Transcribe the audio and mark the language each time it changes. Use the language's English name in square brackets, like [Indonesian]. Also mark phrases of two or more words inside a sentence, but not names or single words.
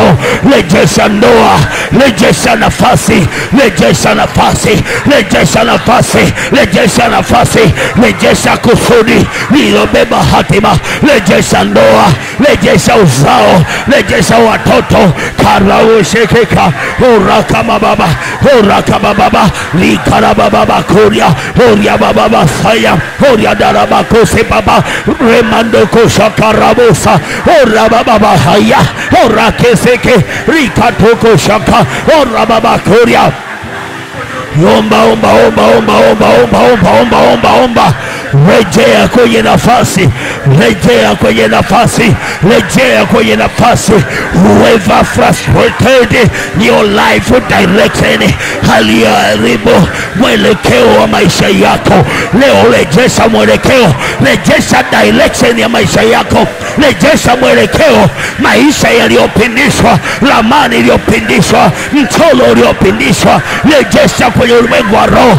[Swahili] Rejesha ndoa, rejesha nafasi, rejesha nafasi, rejesha nafasi, rejesha nafasi, rejesha kusudi lilobeba hatima, rejesha ndoa, rejesha uzao, rejesha watoto. Karaushekeka uraka baba, uraka baba, likara baba kuria, uria baba saya, uria daraba kose baba, remando koshakarabosa, ura baba haya, ura keseke, rikatoko shaka, ura baba kuria. Omba. Rejea kwenye nafasi, rejea kwenye nafasi, rejea kwenye nafasi. [English] Whoever frustrated your life direction, [Swahili] aliyeharibu mwelekeo wa maisha yako, leo rejesha mwelekeo, rejesha direction ya maisha yako, rejesha mwelekeo. Maisha yaliyopindishwa, ramani iliyopindishwa, mchoro uliopindishwa, rejesha kwenye ulimwengu wa roho.